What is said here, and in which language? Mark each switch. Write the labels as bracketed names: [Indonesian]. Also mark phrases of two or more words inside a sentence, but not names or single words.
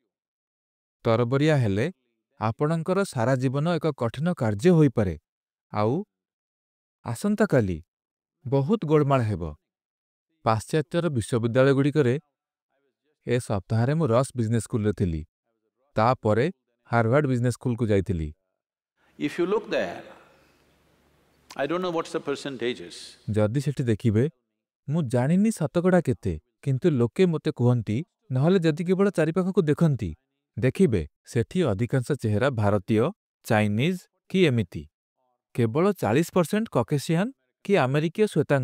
[Odia] ତରବରିଆ ହେଲେ ଆପଣଙ୍କର ସାରା ଜୀବନ ଏକ କଠିନ କାର୍ଯ୍ୟ ହୋଇପାରେ ଆଉ ଆସନ୍ତାକାଲି ବହୁତ ଗୋଳମାଳ ହେବ। ପାଶ୍ଚାତ୍ୟର ବିଶ୍ୱବିଦ୍ୟାଳୟଗୁଡ଼ିକରେ ଏ ସପ୍ତାହରେ ମୁଁ ରସ୍ ବିଜନେସ୍ ସ୍କୁଲରେ ଥିଲି। ତାପରେ ହାର୍ଭାର୍ଡ ବିଜନେସ୍ ସ୍କୁଲକୁ ଯାଇଥିଲି। [English] if you look there, I don't know what's the percentages. [Odia] ଯଦି ସେଠି ଦେଖିବେ, ମୁଁ ଜାଣିନି ଶତକଡ଼ା କେତେ, କିନ୍ତୁ ଲୋକେ ମୋତେ କୁହନ୍ତି, ନହେଲେ ଯଦି କେବଳ ଚାରିପାଖକୁ ଦେଖନ୍ତି, ଦେଖିବେ ସେଠି ଅଧିକାଂଶ ଚେହେରା ଭାରତୀୟ, ଚାଇନିଜ କି ଏମିତି। କେବଳ 40% କକେସିଆନ୍ କି ଆମେରିକୀୟ ଶ୍ୱେତାଙ୍ଗ।